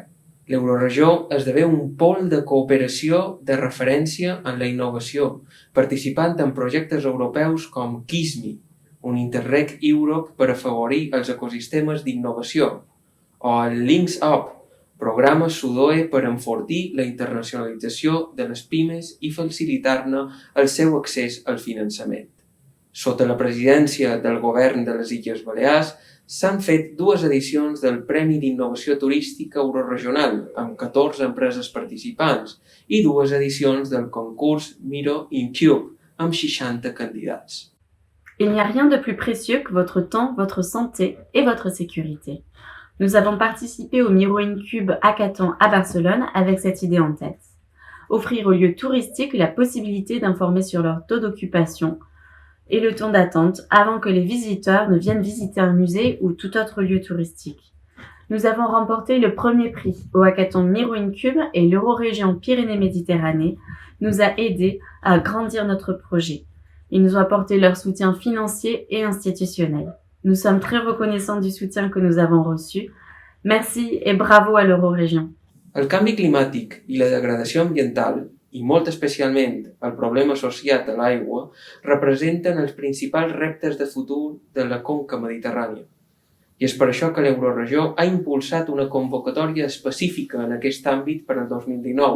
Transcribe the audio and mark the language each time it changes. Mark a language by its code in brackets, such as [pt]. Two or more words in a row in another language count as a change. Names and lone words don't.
[ca] L'Euroregió esdevé un pol de cooperació de referència en la innovació, participant en projectes europeus com KISMI, un Interreg Europe per afavorir els ecosistemes d'innovació, o el Links Up, programa SUDOE per enfortir la internacionalització de les pimes i facilitar-ne el seu accés al finançament. Sota la presidència del govern de les Illes Balears, s'han fet 2 edicions del Premi d'Innovació Turística Euroregional, amb 14 empreses participants, i 2 edicions del concurs Miro Incube, amb 60 candidats. [fr] Il n'y a rien de plus précieux que votre temps, votre santé et votre sécurité. Nous avons participé au Miro Incube Hackathon à Barcelone avec cette idée en tête. Offrir aux lieux touristiques la possibilité d'informer sur leur taux d'occupation et le temps d'attente avant que les visiteurs ne viennent visiter un musée ou tout autre lieu touristique. Nous avons remporté le premier prix au Hackathon Miro Incube et l'Eurorégion Pyrénées-Méditerranée nous a aidés à agrandir notre projet. Ils nous ont apporté leur soutien financier et institutionnel. Nous sommes très reconnaissants du soutien que nous avons reçu. Merci et bravo à l'Eurorégion. [ca] El canvi climàtic i la degradació ambiental, i molt especialment el problema associat a l'aigua, representen els principals reptes de futur de la conca mediterrània. I és per això que l'Euroregió ha impulsat una convocatòria específica en aquest àmbit per al 2019.